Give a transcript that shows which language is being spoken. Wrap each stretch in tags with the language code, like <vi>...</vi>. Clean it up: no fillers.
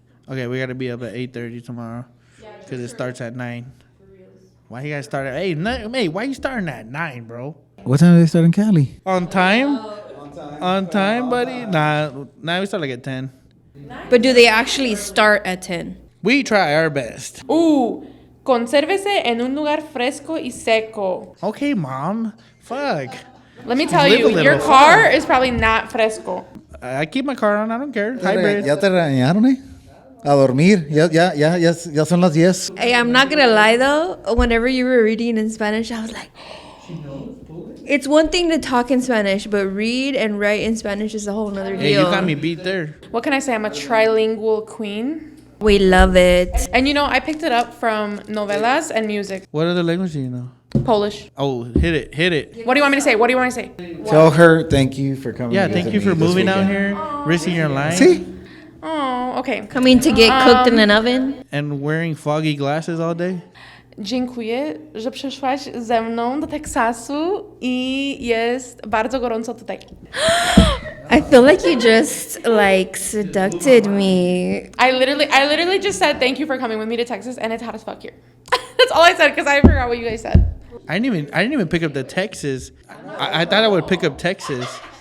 <en>Okay, we gotta be up at 8:30 tomorrow because it starts at 9. Why you guys start at 8? Hey, why you starting at 9, bro? What time do they start in Cali? On time? On time, buddy? Nah, we start like at 10. But do they actually start at 10? We try our best.</en> <es>Consérvese en un lugar fresco y seco.</es> <en>Okay, Mom. Fuck. Let me tell Live a you, little. your car is probably not fresco. I keep my car on. I don't care. Hybrid.</en> <es>¿Ya te regañaron, A dormir. Ya son las 10.</es> <en>Hey, I'm not gonna lie though. Whenever you were reading in Spanish, I was like, it's one thing to talk in Spanish, but read and write in Spanish is a whole nother deal. Hey, you got me beat there. What can I say? I'm a trilingual queen. We love it. And I picked it up from novelas and music. What other language do you know? Polish. Oh, hit it. What do you want me to say? Tell her thank you for coming. Yeah, thank you for moving out here, risking your life. See? Oh, okay. Coming to get cooked in an oven. And wearing foggy glasses all day.</en> <pl>Dziękuję, że przyszłaś ze mną do Teksasu i jest bardzo gorąco tutaj.</pl> <en>I feel like you just seducted me. I literally just said thank you for coming with me to Texas, and it's hot as fuck here. That's all I said because I forgot what you guys said. I didn't even pick up the Texas. I thought I would pick up Texas.</en>